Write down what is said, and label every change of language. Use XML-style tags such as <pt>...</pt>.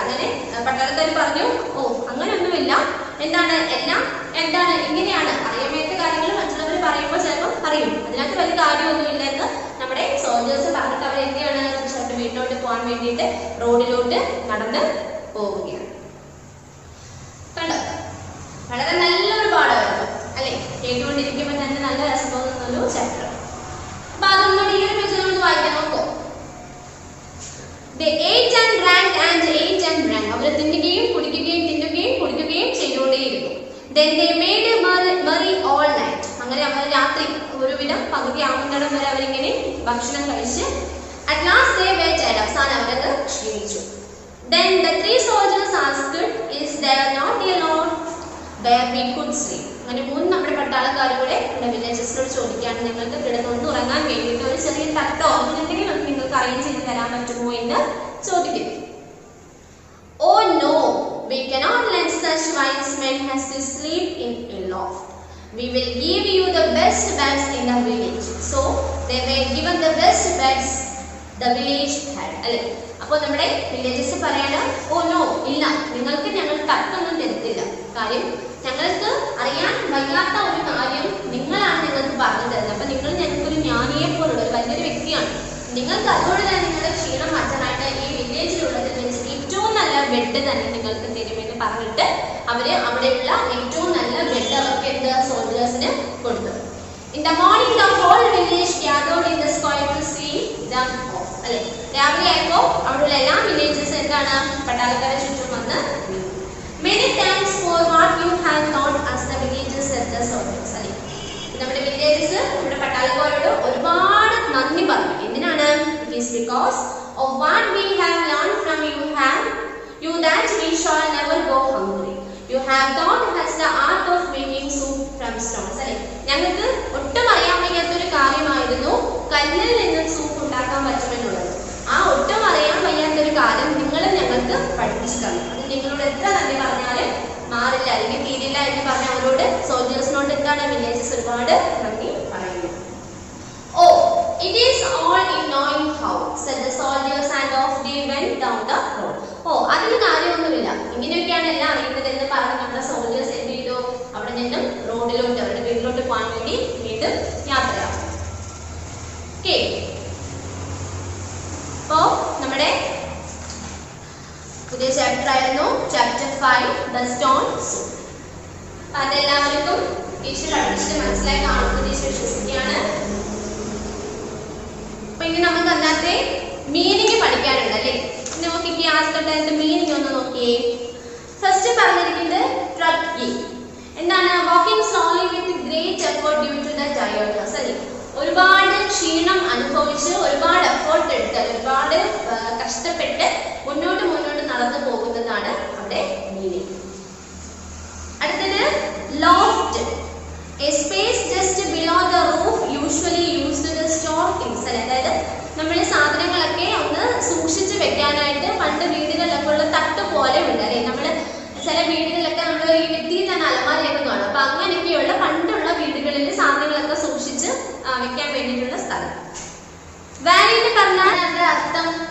<ml>അങ്ങനെ പട്ടാളക്കാർ പറഞ്ഞു, ഓ അങ്ങനെയൊന്നുമില്ല, എന്താണ് എല്ലാം എന്താണ് ഇങ്ങനെയാണ്, അറിയാമേത്ത കാര്യങ്ങൾ മറ്റുള്ളവർ പറയുമ്പോൾ ചിലപ്പോൾ പറയും, അതിനകത്ത് വലിയ കാര്യമൊന്നുമില്ല എന്ന് നമ്മുടെ സോൾജേഴ്സ് പറഞ്ഞിട്ട് അവർ എന്തെയാണ് ചേട്ടൻ വീട്ടിലോട്ട് പോകാൻ വേണ്ടിയിട്ട് റോഡിലോട്ട് നടന്ന് പോവുകയാണ്. കണ്ടോ, വളരെ നല്ലൊരു പാഠമായിരുന്നു അല്ലെ? കേട്ടുകൊണ്ടിരിക്കുമ്പോൾ തന്നെ നല്ല രസം തോന്നുന്ന ഒരു ചാപ്റ്റർ. അപ്പൊ അതൊന്നുകൂടി ഈ ഒരു പേജ് നമ്മൾ വായിക്കാൻ നോക്കോ.</ml> <en>They ate and drank and ate and drank.</en> <ml>അവർ തിന്നുകയും കുടിക്കുകയും ചെയ്തുകൊണ്ടേയിരുന്നു.</ml> <en>Then they made merry all night.</en> <ml>അങ്ങനെ അവർ രാത്രി ഒരുവിധം പകുതി ആവുന്നിടം വരെ അവരിങ്ങനെ ഭക്ഷണം കഴിച്ച്</ml> <en>at last they were tired.</en> <ml>അവസാനം അവരത് ക്ഷീണിച്ചു.</ml> <en>Then the three soldiers asked, is there not a Lord where we could sleep?</en> <ml>അങ്ങനെ മൂന്ന് നമ്മുടെ പട്ടാളക്കാരും കൂടെ നമ്മുടെ വില്ലേജസിനോട് ചോദിക്കുകയാണ്, ഞങ്ങൾക്ക് കിടന്നുകൊണ്ട് ഉറങ്ങാൻ വേണ്ടിയിട്ട് ഒരു ചെറിയ തട്ടോ അങ്ങനെ എന്തെങ്കിലും നിങ്ങൾക്ക് അറേഞ്ച് ചെയ്ത് തരാൻ പറ്റുമോ എന്ന് ചോദിക്കുന്നു.</ml> <en>Oh no, we cannot let such wise men as to sleep in a loft. We will give you the best beds in the village. So they were given the best beds the village had.</en> <ml>അല്ലേ? അപ്പോൾ നമ്മുടെ villages പറയാണ്, oh no ഇല്ല, നിങ്ങൾക്ക് ഞങ്ങൾ തട്ടൊന്നും തരത്തില്ല. കാര്യം ഞങ്ങൾക്ക് അറിയാൻ വയ്യാത്ത ഒരു കാര്യം നിങ്ങളാണ് ഞങ്ങൾക്ക് പറഞ്ഞു തരുന്നത്. അപ്പൊ നിങ്ങൾ ഞങ്ങൾക്കൊരു ജ്ഞാനിയെ പോലുള്ള ഒരു വലിയൊരു വ്യക്തിയാണ്. നിങ്ങൾക്ക് അതുകൊണ്ട് തന്നെ നിങ്ങളുടെ ക്ഷീണം മാറ്റാനായിട്ട് ഈ വില്ലേജിലുള്ളതിൽ വെച്ച് ഏറ്റവും നല്ല ബെഡ് തന്നെ നിങ്ങൾക്ക് തരുമെന്ന് പറഞ്ഞിട്ട് അവര് അവിടെയുള്ള ഏറ്റവും നല്ല ബെഡ് അവർക്ക് എന്ത് സോൾജേഴ്സിന് കൊടുത്തു.</ml> <en>In the morning the whole village gathered in the square to see them off.</en> <ml>അല്ലെ? രാവിലെ ആയപ്പോൾ അവിടെയുള്ള എല്ലാ വില്ലേജസ് എന്താണ് പട്ടാളക്കാരെ ചുറ്റും വന്ന്</ml> <en>many thanks for what you have taught us the villagers said the soldiers.</en> <ml>അല്ലെ? നമ്മുടെ വില്ലേജസ് നമ്മുടെ പട്ടാളക്കാരോട് ഒരുപാട് നന്ദി പറഞ്ഞു. എന്തിനാണ്?</ml> <en>It is because of what we have learned from you that we shall never go hungry. You have taught us the art of making soup from stones.</en> <ml>അല്ലെ? ഞങ്ങൾക്ക് ഒട്ടും അറിയാൻ വയ്യാത്തൊരു കാര്യമായിരുന്നു കല്ലിൽ നിന്ന് സൂപ്പ് ഉണ്ടാക്കാൻ പറ്റുമെന്നുള്ളത്. ആ ഒട്ടും അറിയാൻ വയ്യാത്തൊരു കാര്യം നിങ്ങൾ ഞങ്ങൾക്ക് പഠിപ്പിച്ചു തന്നു. അത് നിങ്ങളോട് എത്ര നന്ദി പറഞ്ഞാലും മാറില്ല അല്ലെങ്കിൽ തീരില്ല എന്ന് പറഞ്ഞ അവരോട് സോൾജേഴ്സിനോട് എന്താണ് വില്ലേജസ് ഒരുപാട് നന്ദി പറയുന്നു.</ml> <en>Oh it is all in knowing how said the soldiers and off they went down the road.</en> <ml>ഓ അതിന് കാര്യമൊന്നുമില്ല, ഇങ്ങനെയൊക്കെയാണ് എല്ലാം അറിയുന്നത് എന്ന് പറഞ്ഞ് നമ്മുടെ സോൾജേഴ്സ് എന്ത് ചെയ്തു? അവിടെ നിന്നും റോഡിലോട്ട് അവരുടെ വീട്ടിലോട്ട് പോകാൻ വേണ്ടി വീണ്ടും യാത്രയാവും. ഓക്കെ, അപ്പോ നമ്മുടെ പുതിയ ചാപ്റ്റർ ആയിരുന്നു ചാപ്റ്റർ 5 ദ സ്റ്റോൺ സൂപ്പ്. അതെല്ലാവർക്കും ടീച്ചർ പഠിച്ചിട്ട് മനസ്സിലായി കാണുമെന്ന് ടീച്ചർ വിശ്വസിക്കുകയാണ്. അപ്പൊ ഇനി നമുക്ക് അതിനകത്തെ മീനിങ് പഠിക്കാനുണ്ട് അല്ലേ? നോക്കിക്കേ, ആദ്യത്തെ മീനിങ് ഒന്ന് നോക്കിയേ.</ml> <en>first</en> <ml>പറഞ്ഞിരിക്കുന്നത്</ml> <en>Trekking.</en> <ml>എന്താണ്?</ml> <en>Walking slowly with great effort due to the tiredness.</en> <ml>അല്ലേ? ഒരുപാട് ക്ഷീണം അനുഭവിച്ച് ഒരുപാട് എഫേർട്ട് എടുത്ത് ഒരുപാട് കഷ്ടപ്പെട്ട് മുന്നോട്ട് നടന്നു പോകുന്നതാണ് അവിടെ മീനിങ്. അടുത്തത്</ml> <en>Loft, a space just below the roof usually used to store things.</en> <ml>അതായത് നമ്മൾ സാധനങ്ങളൊക്കെ ഒന്ന് സൂക്ഷിച്ച് വെക്കാനായിട്ട് പണ്ട് വീടുകളിലൊക്കെ ഉള്ള തട്ട് പോലെ ഉണ്ട് അല്ലേ? നമ്മൾ ചില വീടുകളിലൊക്കെ നമ്മൾ ഈ ഭിത്തിയിൽ തന്നെ അലമാരയൊക്കെ കാണും. അപ്പൊ അങ്ങനെയൊക്കെയുള്ള പണ്ടുള്ള വീടുകളിൽ സാധനങ്ങളൊക്കെ സൂക്ഷിച്ച് വെക്കാൻ വേണ്ടിയിട്ടുള്ള സ്ഥലം. വാലി എന്ന് പറഞ്ഞാൽ അതിന്റെ അർത്ഥം</ml>